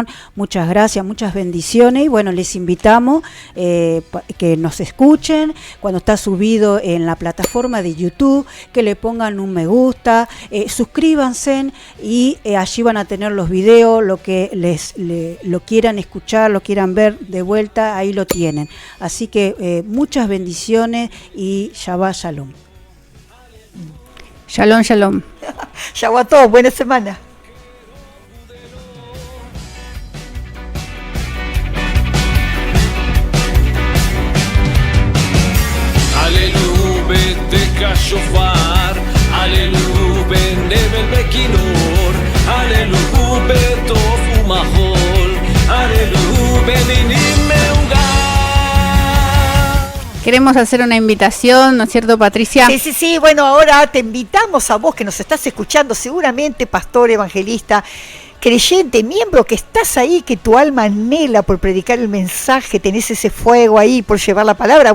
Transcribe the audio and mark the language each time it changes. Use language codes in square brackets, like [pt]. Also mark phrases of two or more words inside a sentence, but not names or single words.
[es] Muchas gracias, muchas bendiciones. Y bueno, les invitamos que nos escuchen cuando está subido en la plataforma de YouTube, que le pongan un me gusta, suscríbanse y allí van a tener los videos, lo que lo quieran escuchar, lo quieran ver de vuelta, ahí lo tienen. Así que muchas bendiciones y [he] שבת שלום. שלום, שלום. [es] Shabbat a todos, buena semana. [he] הללו בתקע שופר, הללו בנבל בכינור, הללו בתוף ומחול, הללו במינים ועוגב. [es] Queremos hacer una invitación, ¿no es cierto, Patricia? Sí, bueno, ahora te invitamos a vos que nos estás escuchando, seguramente pastor, evangelista, creyente, miembro, que estás ahí, que tu alma anhela por predicar el mensaje, tenés ese fuego ahí por llevar la palabra.